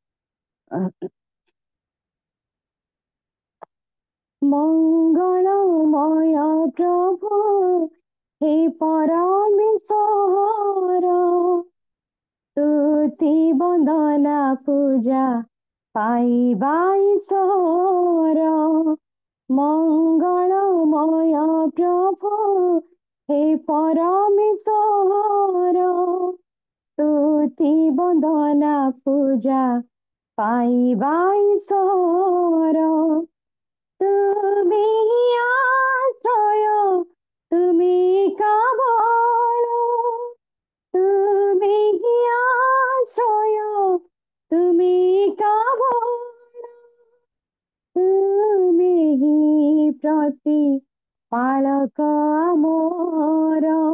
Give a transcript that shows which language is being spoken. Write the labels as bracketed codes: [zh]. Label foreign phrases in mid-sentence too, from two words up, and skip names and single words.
[or] ମଙ୍ଗଳମୟ ପ୍ରଭୁ ହେ ପରମେଶ୍ୱର, ତୁତି ବନ୍ଦନା ପୂଜା ପାଇବା ଈଶ୍ୱର। ମଙ୍ଗଳମୟ ପ୍ରଭୁ ହେ ପରମେଶ୍ୱର, ତୁତି ବନ୍ଦନା ପୂଜା ପାଇବା ଈଶ୍ୱର। [bn] তুমি আশ্রয়, তুমি কাবল, তুমি আশ্রয়, তুমি কাবল, তুমি প্রতি পালক আমার।